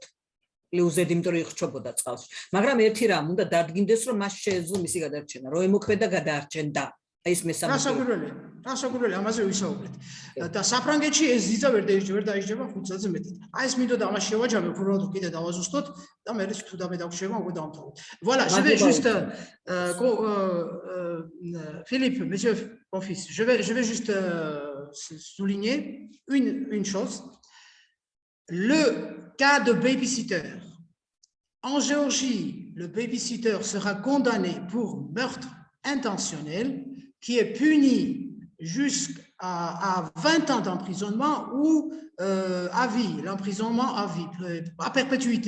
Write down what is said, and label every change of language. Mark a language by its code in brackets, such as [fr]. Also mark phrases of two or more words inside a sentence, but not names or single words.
[ka] პლუსად, იმიტომ რომ იხჩობოდა წყალში. მაგრამ ერთი რამ უნდა დადგინდეს, რომ მას შეეძლო მისი გადარჩენა, რომ ემოქმედა გადაარჩენდა. ეს მესამე. რასაკვირველია, ამაზე ვისაუბრეთ. და საფრანგეთში ეს ძიძა ვერ დაიშჯება 5 წელზე მეტი. ეს მინდოდა ამას შევაჯამებ, უბრალოდ კიდე დავაზუსტოთ და მე თუ დამედავშება, უკვე დავამთავროთ. [fr] Voilà, je vais juste Philippe, monsieur Profis, je vais juste souligner une chose. Le cas de babysitter. En Géorgie, le babysitter sera condamné pour meurtre intentionnel qui est puni jusqu'à 20 ans d'emprisonnement ou à vie, l'emprisonnement à vie, à perpétuité.